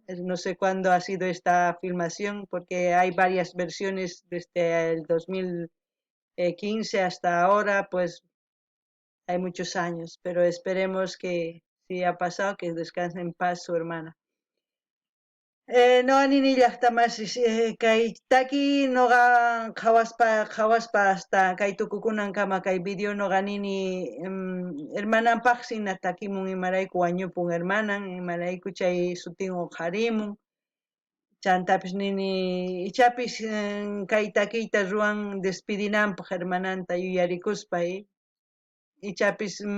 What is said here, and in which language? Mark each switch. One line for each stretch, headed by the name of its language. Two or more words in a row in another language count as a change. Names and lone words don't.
Spanish: No sé cuándo ha sido esta filmación, porque hay varias versiones desde el 2015 hasta ahora, pues hay muchos años, pero esperemos que si ha pasado, que descanse en paz su hermana.
Quechua: No anini llaqtamas kaytaki noqa hawaspa hasta kay tukukunan kama kay video noqa nini hermananpaq sina takimun imarayku wañupun hermanan imarayku chay sutinwan qharimun chantapis nini ichapis kay takiyta ruwan despidinanpaq hermananta yuyarikuspa ichapis